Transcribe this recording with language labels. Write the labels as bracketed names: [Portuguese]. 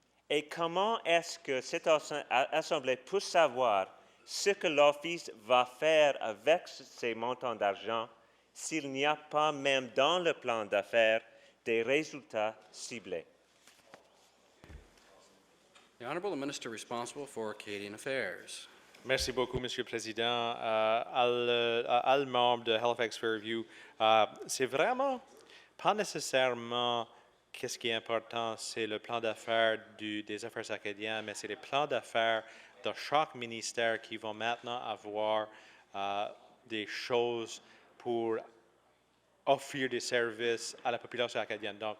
[French] Et comment est-ce que cette Assemblée peut savoir ce que l'Office va faire avec ces montants d'argent s'il n'y a pas même dans le plan d'affaires des résultats ciblés? [English] The Honourable Minister responsible for Canadian Affairs. [French] Merci beaucoup, Monsieur le Président. Al membre de Halifax Fairview, c'est vraiment pas nécessairement qu'est-ce qui est important, c'est le plan d'affaires des affaires acadiennes, mais c'est les plans d'affaires de chaque ministère qui vont maintenant avoir des choses pour offrir des services à la population acadienne.